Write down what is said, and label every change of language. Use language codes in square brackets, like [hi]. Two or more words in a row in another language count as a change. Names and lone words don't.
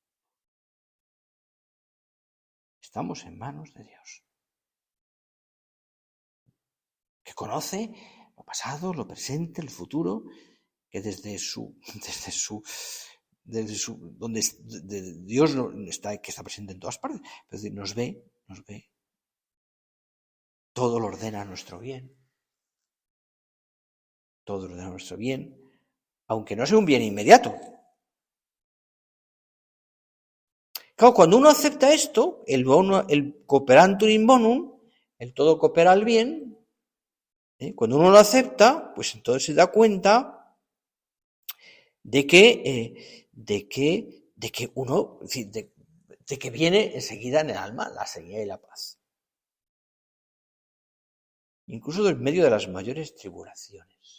[es] Estamos en manos de Dios, que conoce lo pasado, lo presente, el futuro, que desde donde Dios está, que está presente en todas partes, es decir, nos ve, todo lo ordena a nuestro bien, aunque no sea un bien inmediato. Claro, cuando uno acepta esto, el [la] cooperantur in bonum, [es] el todo coopera al bien, cuando uno lo acepta, pues entonces se da cuenta de que uno, de que viene enseguida en el alma la serenidad y la paz. Incluso en medio de las mayores tribulaciones.